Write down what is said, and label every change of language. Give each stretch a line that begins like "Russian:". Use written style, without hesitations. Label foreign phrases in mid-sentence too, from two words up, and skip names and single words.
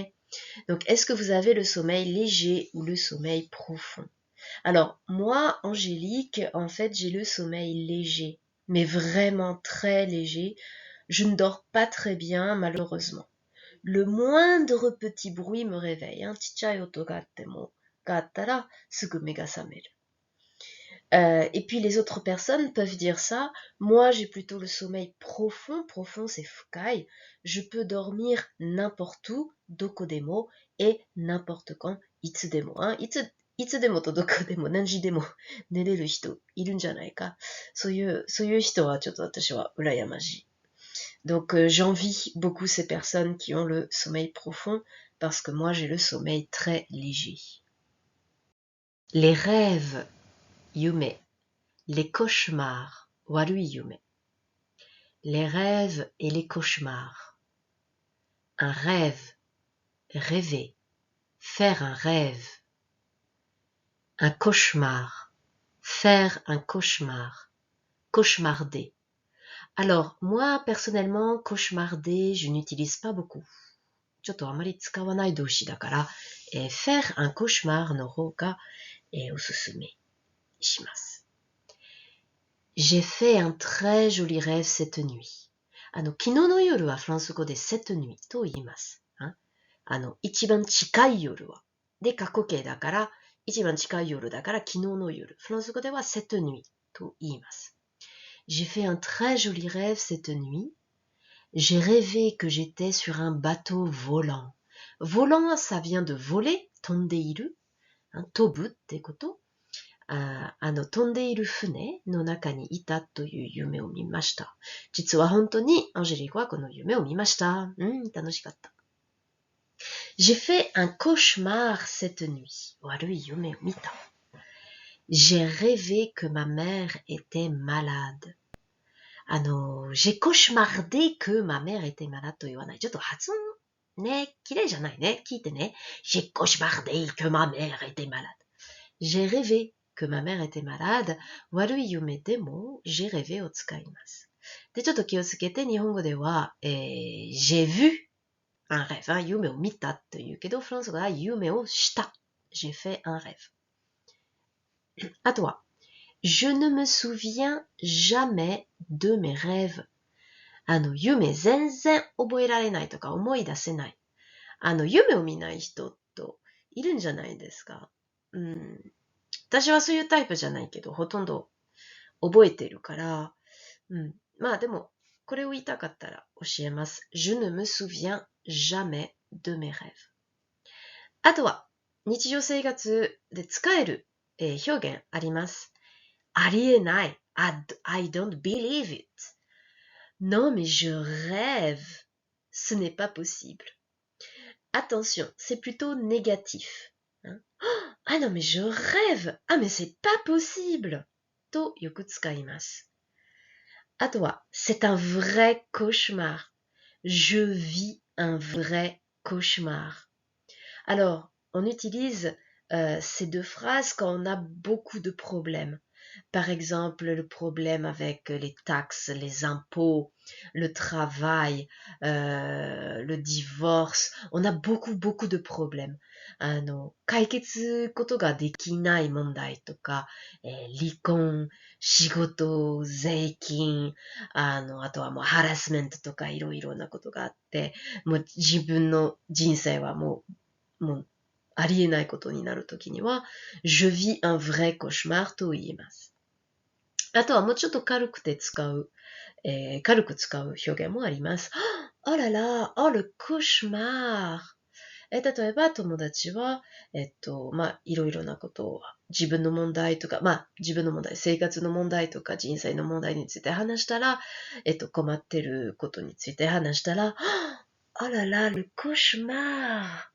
French: Donc, est-ce que vous avez le sommeil léger ou le sommeil profond? Alors, moi, Angélique, en fait, j'ai le sommeil léger, mais vraiment très léger. Je ne dors pas très bien, malheureusement. Le moindre petit bruit me réveille.
Japanese: 小さい音があっても、があったら、すぐ目が覚める.
French: Et puis les autres personnes peuvent dire ça. Moi, j'ai plutôt le sommeil profond. Profond, c'est fukai. Je peux dormir n'importe où, dokodemo, et n'importe quand, itsudemo.
Japanese: いつでもとどこでも、何時でも、寝れる人いるんじゃないか. そういう人はちょっと私は羨ましい.
French: Donc j'envie beaucoup ces personnes qui ont le sommeil profond parce que moi j'ai le sommeil très léger. Les rêves, yume. Les cauchemars,
Japanese: 悪い夢.
French: Les rêves et les cauchemars. Un rêve, rêver, faire un rêve. Un cauchemar, faire un cauchemar, cauchemarder. Alors, moi, personnellement, cauchemarder, je n'utilise pas beaucoup.
Japanese: ちょっとあまり使わない動詞だから、
French: faire un cauchemar
Japanese: の方が、おすすめします。
French: J'ai fait un très joli rêve cette nuit.
Japanese: 昨日の夜はフランス語で
French: cette nuit
Japanese: と言います。一番近い夜は。で、過去形だから、一番近い夜だから昨日の夜。フランス語では
French: cette nuit
Japanese: と言います。
French: J'ai fait un très joli rêve cette nuit. J'ai rêvé que j'étais sur un bateau volant. Volant, ça vient de voler,
Japanese: 飛んでいる。飛ぶってこと。飛んでいる船の中にいたという夢を見ました。実は本当にアンジェリークはこの夢を見ました。
French: 楽しかった。J'ai fait un cauchemar cette nuit.
Japanese: 悪い夢を見た。
French: J'ai rêvé que ma mère était malade. j'ai cauchemardé que ma mère était malade
Japanese: と言わない。ちょっと発音ね、綺麗じゃないね。聞いてね。
French: J'ai cauchemardé que ma mère était malade. J'ai rêvé que ma mère était malade.
Japanese: 悪い夢でも
French: j'ai rêvé
Japanese: を使います。で、ちょっと気をつけて日本語では、
French: j'ai vu un rêve、
Japanese: 夢を見たというけど、フランス語は夢をした。
French: j'ai fait un rêve。あとは、je ne me souviens jamais de mes rêves。
Japanese: 夢全然覚えられないとか思い出せない。夢を見ない人といるんじゃないですか。私はそういうタイプじゃないけど、ほとんど覚えてるから、まあでも、これを言いたかったら教えます。
French: Je ne me souviens jamais de mes rêves。
Japanese: あとは、日常生活で使える、表現あります。
English: ありえない。I don't believe it.
French: Non, mais je rêve. Ce n'est pas possible. Attention, c'est plutôt négatif. Ah non, mais je rêve. Ah, mais c'est pas possible.
Japanese: と良く使います.
French: À toi, c'est un vrai cauchemar. Je vis un vrai cauchemar. Alors, on utilise ces deux phrases quand on a beaucoup de problèmes. Par exemple, le problème avec les taxes, les impôts, le travail, le divorce. On a beaucoup de problèmes.
Japanese: 解決ことができない問題とか、離婚、仕事、税金、あとはもうハラスメントとかいろいろなことがあって、もう自分の人生はもうありえないことになるときには、
French: je vis un vrai cauchemar
Japanese: と言います。あとはもうちょっと軽く使う表現もあります。
French: Oh là là, oh le cauchemar!
Japanese: 例えば友達は、いろいろなことを、自分の問題とか、自分の問題、生活の問題とか人生の問題について話したら、困ってることについて話したら、
French: Oh là là, le cauchemar!